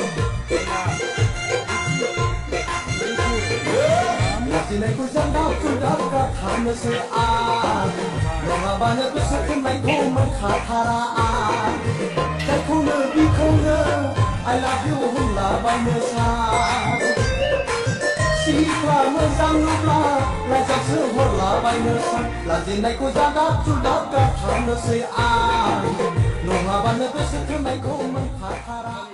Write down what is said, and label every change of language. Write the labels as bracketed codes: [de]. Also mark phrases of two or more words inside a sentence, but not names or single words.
[brx] लाजिनायखौ जानगा जुलदागा थांनोसै आं नङाबानो गोसो थुननायखौ मोनखाथारा आं जायखौनो बिखौनो [en] I love you [brx] होनलाबायनो सान सिख्ला मोजां नुब्ला लाइजामसो हरलाबायनो सान लाजिनायखौ जागा जुलदागा थांनोसै आं नङाबानो गोसो थोनायखौ मोनखाथारा